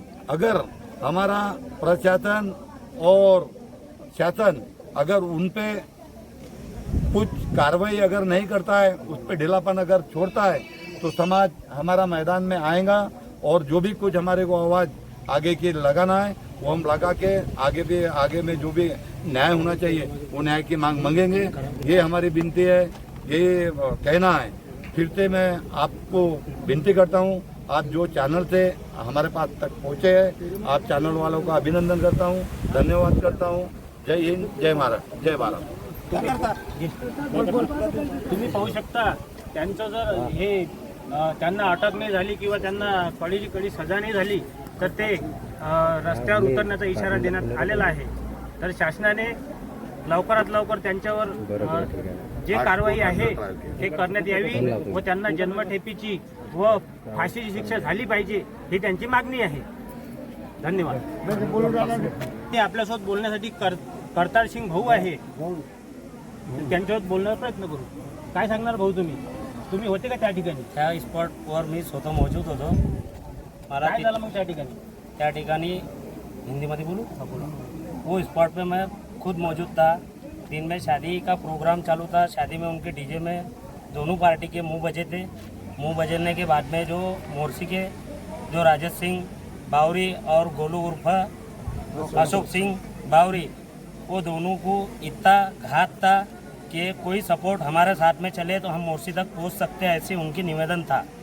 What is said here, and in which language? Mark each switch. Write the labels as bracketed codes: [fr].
[hi] अगर हमारा प्रशासन और शासन अगर उन पे कुछ कार्रवाई अगर नहीं करता है, उस पे ढीलापन अगर छोड़ता है, तो समाज हमारा मैदान में आएगा और जो भी कुछ हमारे को आवाज़ आगे की लगाना है वो हम लगा के आगे में जो भी न्याय होना चाहिए वो न्याय की मांग मांगेंगे। ये हमारी विनती है, ये कहना है। फिर से मैं आपको विनती करता हूँ, आप जो चैनल से हमारे पास तक पहुँचे हैं, आप चैनल वालों का अभिनंदन करता हूँ, धन्यवाद करता हूँ। जय हिंद, जय महाराष्ट्र, जय भारत। [mr] तुम्ही पाहू शकता, त्यांचं जर हे त्यांना अटक नाही झाली किंवा त्यांना कळीची कडी सजा नाही झाली तर ते रस्त्यावर उतरण्याचा इशारा देण्यात आलेला आहे। तर शासनाने लवकरात लवकर त्यांच्यावर जे कारवाई आहे हे करण्यात यावी व त्यांना जन्मठेपीची व फाशीची शिक्षा झाली पाहिजे ही त्यांची मागणी आहे। धन्यवाद। ते आपल्यासोबत बोलण्यासाठी करतार सिंग भाऊ आहे, त्यांच्यासोबत बोलण्याचा प्रयत्न करू। काय सांगणार भाऊ तुम्ही होते का त्या ठिकाणी? त्या स्पॉटवर मी स्वतः मौजूद होतो। मला काय झालं मग त्या ठिकाणी? [hi] हिंदी में बोलूँ? वो स्पॉट पे मैं खुद मौजूद था। दिन में शादी का प्रोग्राम चालू था, शादी में उनके डीजे में दोनों पार्टी के मुंह बजे थे। मुंह बजने के बाद में जो मोर्सी के जो राजेश सिंह बावरी और गोलू उर्फ अशोक सिंह बावरी, वो दोनों को इतना घात था कि कोई सपोर्ट हमारे साथ में चले तो हम मोर्सी तक पहुंच सकते हैं, ऐसे उनकी निवेदन था।